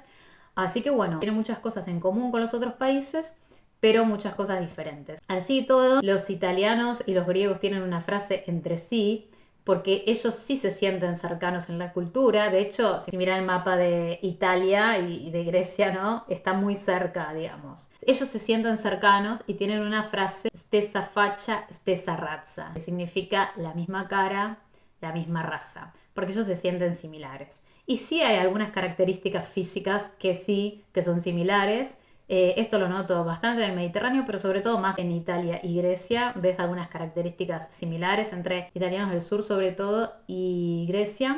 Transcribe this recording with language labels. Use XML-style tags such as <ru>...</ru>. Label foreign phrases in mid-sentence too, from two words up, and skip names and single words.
<es>Así que bueno, tiene muchas cosas en común con los otros países, pero muchas cosas diferentes. Así todo, los italianos y los griegos tienen una frase entre sí porque ellos sí se sienten cercanos en la cultura. De hecho, si miran el mapa de Italia y de Grecia, ¿no? Está muy cerca, digamos. Ellos se sienten cercanos y tienen una frase,</es> <it>stessa faccia, stessa razza,</it> <es>que significa la misma cara, la misma raza, porque ellos se sienten similares. Y sí hay algunas características físicas que sí, que son similares. Esto lo noto bastante en el Mediterráneo, pero sobre todo más en Italia y Grecia. Ves algunas características similares entre italianos del sur sobre todo y Grecia.</es>